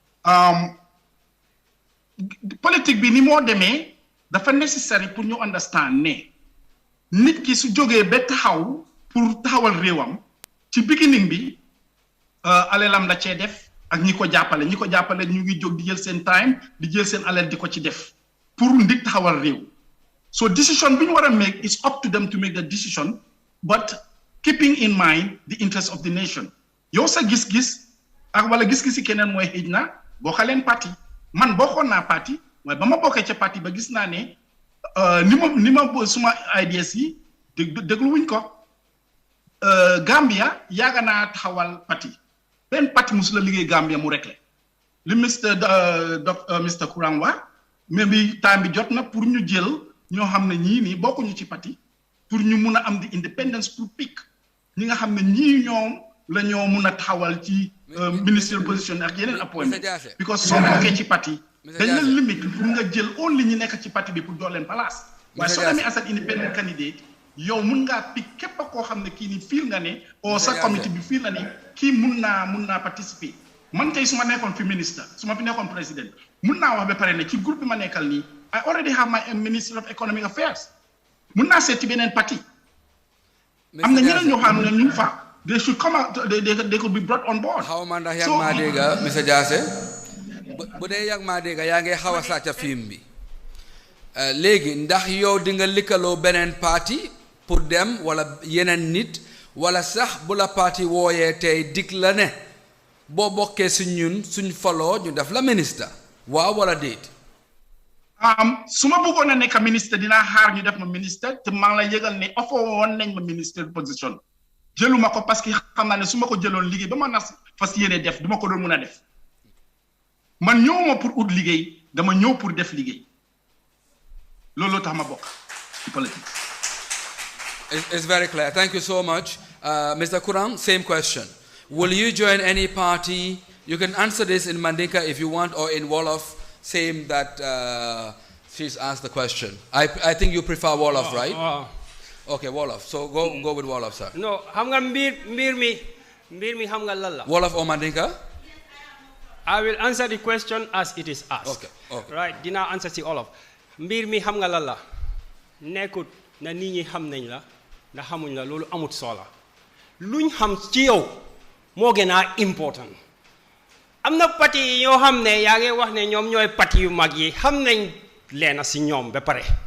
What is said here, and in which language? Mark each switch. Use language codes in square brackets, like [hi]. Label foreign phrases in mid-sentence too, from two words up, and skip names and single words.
[wo] politique bi ni moo demee dafa nécessaire pour ñu understand ne nit ki su jógee ba taxaw pour taxawal réewam ci beginning bi alelam la cee def ak ñi ko jàppale ñu ngi jóg di jël seen time di jël seen alal di ko ci def pour ndik taxawal réew so decision bi ñu war a [en] make is up to them to make the decision but keeping in mind the interest of the nation [wo] yow sa gis-gis ak wala gis-gisi keneen mooy xëj na bokka leen parti man bokkoon naa parti waaye ba ma bokkee ca parti ba gis naa ne ni ma suma ideas yi dégluwuñ ko Gambia yaaga naa taxawal parti benn parti musu la liggéey Gambia mu réglé li Mr Kurang wax mais bi temps bi jot na pour ñu jël ñoo xam ne ñii nii bokkuñu ci parti pour ñu mun a am di independence pour pick ñi nga xam ne ñii ñoom la ñoo mun a taxawal ci [en] ministerial position [wo] ak yeneen [en] appointment because [wo] soo bokkee ci parti dañ la limite pour nga jël only ñi nekk ci parti bi pour doo leen place waaye soo demee [en] as an independent candidate [wo] yow mun ngaa pick képp koo xam ne kii ni fiil nga ne o sa comité bi fiil nga ne kii mun naa participer man tey su ma nekkoon fi ministre su ma fi nekkoon président mun naa wax ba pare ne ci groupe bi ma nekkal nii [en] I already have my Minister of Economic Affairs [wo] mun naa seeti beneen parti am na ñeneen ñoo xam ne ñu fa [en] they should come out they could be brought on board [wo] xaw ma ndax yaa maa dégga monsieur Jassé bu dee yaa maa dégga yaa ngi xaw a sàcca film bi léegi ndax yow di nga likkaloo beneen parti pour dem wala yeneen nit wala sax bu la parti wooyee tey dig la ne boo bokkee si ñun suñ faloo ñu def la ministre waaw wala déet su ma bëggoon a nekk ministre dinaa xaar ñu def ma ministre te maa ngi lay yëgal ne offre woon nañ ma ministre position jëluma ko [fr] parce que [wo] xam naa ne su ma ko jëloon liggéey ba ma nas fas yéene def duma ko doon mun a def man ñëwuma pour ut liggéey dama ñëw pour def liggéey loolu tax ma bokk ci politique. [en] It's very clear. Thank you so much. Mr. Kurang, same question. Will you join any party? You can answer this in Mandinka if you want or in Wolof, same that she's asked the question. I think you prefer Wolof, right? Okay, Wolof. So go with Wolof, sir. No, [wo] xam nga mbir mi xam nga lan la. [en] Wolof or Mandinka? I will answer the question as it is asked. Okay. Right, [wo] dinaa answer ci Wolof. Mbir mi xam nga lan la. Nekkut na nit ñi xam nañ la ndax xamuñ la loolu amut solo. Luñ xam ci yow moo gën a important. Am na parti yoo xam ne yaa ngi wax ne ñoom ñooy parti yu mag yi xam nañ leena si ñoom ba pare.